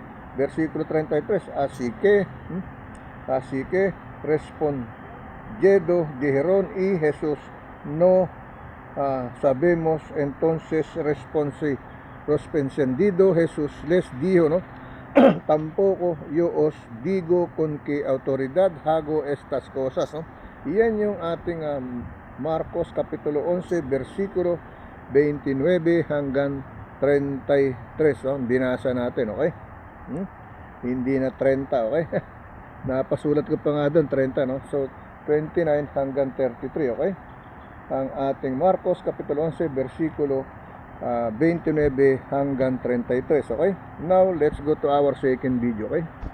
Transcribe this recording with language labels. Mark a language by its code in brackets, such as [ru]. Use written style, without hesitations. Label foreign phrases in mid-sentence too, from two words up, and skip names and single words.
[es] Versículo 33, así que respondiendo dijeron, y Jesús, no sabemos. Entonces respondiendo Jesús les dijo, ¿no? Tampoco yo os digo con qué autoridad hago estas cosas, no? [tl] Iyan yung ating Marcos kapitulo 11 versikulo 29 hanggang 33, no? Binasa natin, okay? Hindi na 30, okay? Napasulat ko pa nga doon 30, no? So 29 hanggang 33, okay? Ang ating Marcos Kapitulo 11 versikulo 29 hanggang 33, okay? [en] Now let's go to our second video, okay?